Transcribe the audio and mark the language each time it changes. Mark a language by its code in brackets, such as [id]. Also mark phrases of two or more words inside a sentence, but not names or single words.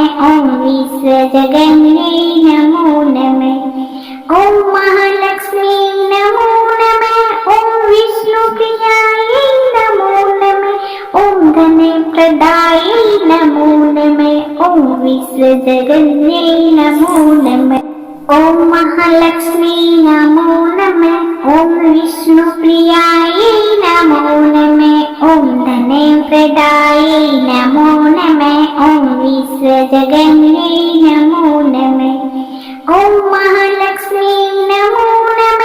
[sa] ॐ विश्वजगन्यै नमो नमः। ॐ महालक्ष्मी नमो नमः। ॐ विष्णुप्रियायै नमो नमः। ॐ धनप्रदायै नमो नमः। ॐ विश्वजगन्यै नमो नमः। ഓം മഹാലക്ഷ്മി നമോ നമഃ. ഓം വിഷ്ണുപ്രിയായൈ നമോ നമഃ. ഓം ധനപ്രദായൈ നമോ നമഃ. ഓം വിശ്വജഗന്യൈ നമോ നമഃ. ഓം മഹാലക്ഷ്മി നമോ നമഃ.